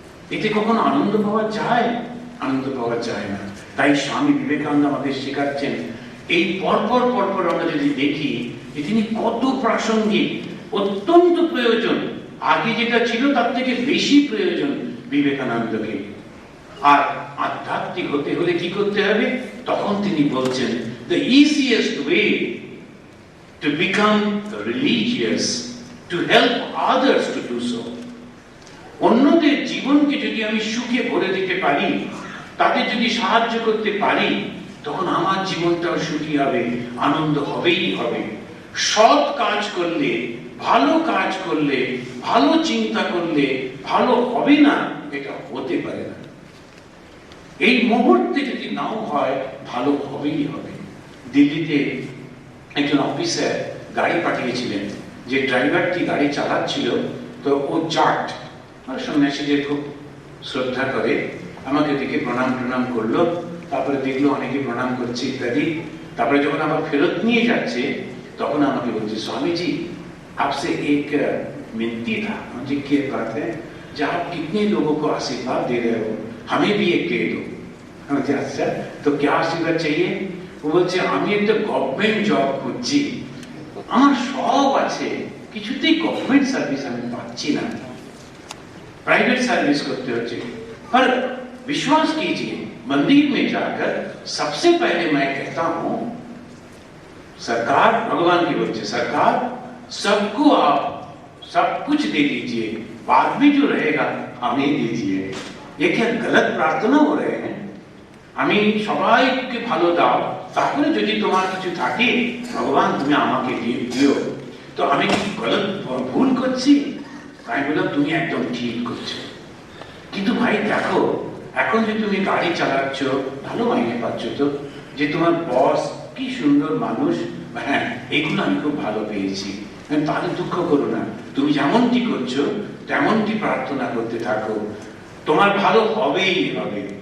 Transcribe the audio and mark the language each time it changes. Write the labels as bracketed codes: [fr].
[bn] এতে কখনো আনন্দ পাওয়া যায়? আনন্দ পাওয়া যায় না। তাই স্বামী বিবেকানন্দ আমাদের শেখাচ্ছেন এই পরপর পরপর আমরা যদি দেখি তিনি কত প্রাসঙ্গিক, অত্যন্ত প্রয়োজন। আগে যেটা ছিল তার থেকে বেশি প্রয়োজন বিবেকানন্দকে। আর আধ্যাত্মিক হতে হলে কি করতে হবে? তখন তিনি বলছেন [en] the easiest way to become religious, to help others to do so. [bn] অন্যদের জীবনকে যদি আমি সুখে ভরে দিতে পারি, তাদের যদি সাহায্য করতে পারি, তখন আমার জীবনটাও সুখী হবে, আনন্দ হবেই হবে। সৎ কাজ করলে, ভালো কাজ করলে, ভালো চিন্তা করলে ভালো হবে না, এটা হতে পারে না। এই মুহূর্তে যদি নাও হয় ভালো হবেই হবে। দিল্লিতে একজন অফিসার গাড়ি পাঠিয়েছিলেন, যে ড্রাইভারটি গাড়ি চালাচ্ছিল, তো ও জাট, সন্ন্যাসীদের খুব শ্রদ্ধা করে, আমাকে দেখে প্রণাম করলো, তারপরে দেখলো অনেকে প্রণাম করছে ইত্যাদি। তারপরে যখন আবার ফেরত নিয়ে যাচ্ছে তখন আমাকে বলছে, [hi] स्वामीजी आपसे एक मिनती था। मुझे क्या बात है, जब आप कितने लोगों को आशीर्वाद दे रहे हो, हमें भी एक दे दो। अच्छा, तो क्या आशीर्वाद चाहिए? वो বলছে, আমি একটা গভর্নমেন্ট জব করছি, আমার সব আছে, কিছুতেই গভর্নমেন্ট সার্ভিস আমি পাচ্ছি না, प्राइवेट सर्विस करते हो। पर विश्वास कीजिए, मंदिर में जाकर सबसे पहले मैं कहता हूं, सरकार, भगवान की वजह से सरकार सबको आप सब कुछ दे दीजिए, बाद में जो रहेगा हमें दीजिए। ये क्या गलत प्रार्थना हो रहे हैं? [bn] আমি সবাইকে ভালো দাও, তারপরে যদি তোমার কিছু থাকে ভগবান তুমি আমাকে দিও। তো আমি কি গলত ভুল করছি? তাই বললাম, তুমি একদম ঠিক করছো। কিন্তু ভাই দেখো, এখন যে তুমি গাড়ি চালাচ্ছ, ভালো মাইনে পাচ্ছ, তো যে তোমার বস কি সুন্দর মানুষ, হ্যাঁ এগুলো আমি খুব ভালো পেয়েছি, তাহলে দুঃখ করো না, তুমি যেমনটি করছো তেমনটি প্রার্থনা করতে থাকো, তোমার ভালো হবেই হবে।